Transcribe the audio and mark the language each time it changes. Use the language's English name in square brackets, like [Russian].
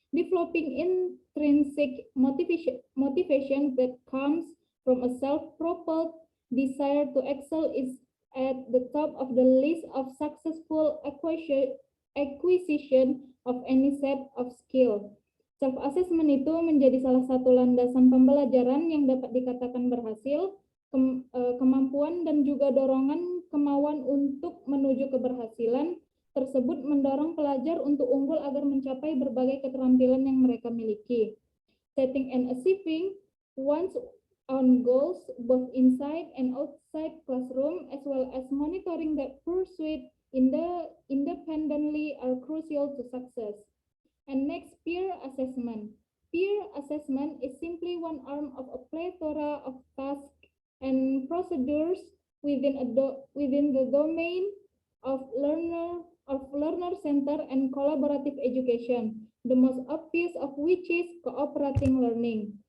[English] developing intrinsic motivation that comes from a self-propelled desire to excel is at the top of the list of successful acquisition of any set of skill. [Indonesian] Self-assessment itu menjadi salah satu landasan pembelajaran yang dapat dikatakan berhasil, kemampuan dan juga dorongan kemauan untuk menuju keberhasilan tersebut mendorong pelajar untuk unggul agar mencapai berbagai keterampilan yang mereka miliki. [English] Setting and achieving one's own goals both inside and outside classroom, as well as monitoring that pursuit independently are crucial to success. And next, peer assessment. Peer assessment is simply one arm of a plethora of tasks and procedures within the domain of learner-centered and collaborative education, the most obvious of which is cooperating learning.